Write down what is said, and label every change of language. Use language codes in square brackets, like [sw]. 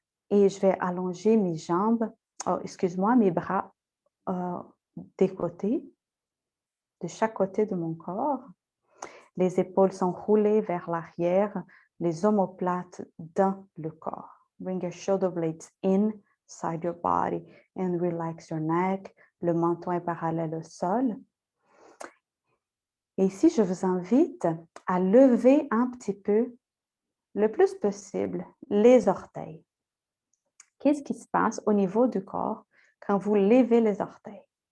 [fr] Et je vais allonger mes jambes, mes bras des côtés, de chaque côté de mon corps. Les épaules sont roulées vers l'arrière, les omoplates dans le corps. [en] Bring your shoulder blades inside your body and relax your neck. [fr] Le menton est parallèle au sol. Et ici, je vous invite à lever un petit peu, le plus possible, les orteils. Qu'est-ce qui se passe au niveau du corps quand vous levez les orteils?